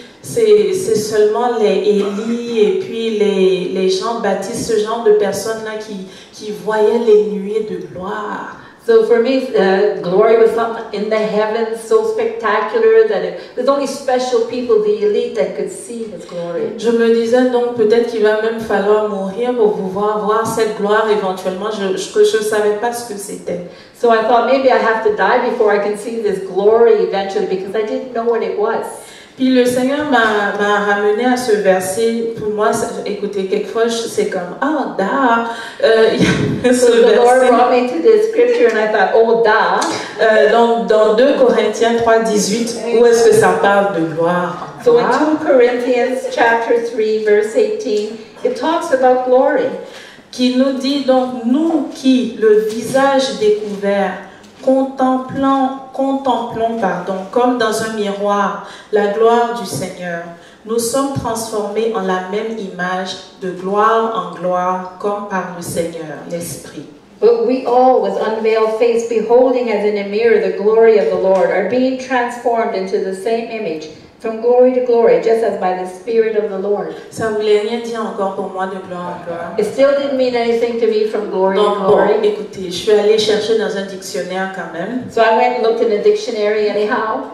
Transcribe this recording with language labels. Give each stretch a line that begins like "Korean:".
French: C'est seulement les Élie et puis les Jean-Baptiste, ce genre de personnes-là qui voyaient les nuées de gloire.
English: So for me, glory was something in the heavens so spectacular that it was only special people, the elite, that could see His glory.
French: Je me disais donc peut-être qu'il va même falloir mourir pour pouvoir voir cette gloire éventuellement. Je ne savais pas ce que c'était.
English: So I thought maybe I have to die before I can see this glory eventually because I didn't know what it was.
French: Puis le Seigneur m'a ramené à ce verset. Pour moi, écoutez, quelquefois c'est comme
English: So the Lord brought me to this scripture and I thought, oh da.
French: Donc dans 2 Corinthiens 3:18, où est-ce que ça parle de gloire?
English: So in 2 Corinthians chapter 3 verse 18, it talks about glory.
French: Qui nous dit donc, nous qui, le visage découvert, contemplons contemplons, comme dans un miroir, la gloire du Seigneur, nous sommes transformés en la même image, de gloire en gloire, comme par le Seigneur, l'Esprit.
English: But we all, with unveiled face, beholding as in a mirror the glory of the Lord, are being transformed into the same image, from glory to glory, just as by the Spirit of the Lord.
French: Ça voulait rien dire encore pour moi de gloire en gloire.
English: It still didn't mean anything to me from glory to
French: Donc
English: glory.
French: bon, écoutez, je suis allée chercher dans un dictionnaire quand même.
English: So I went and looked in the dictionary anyhow.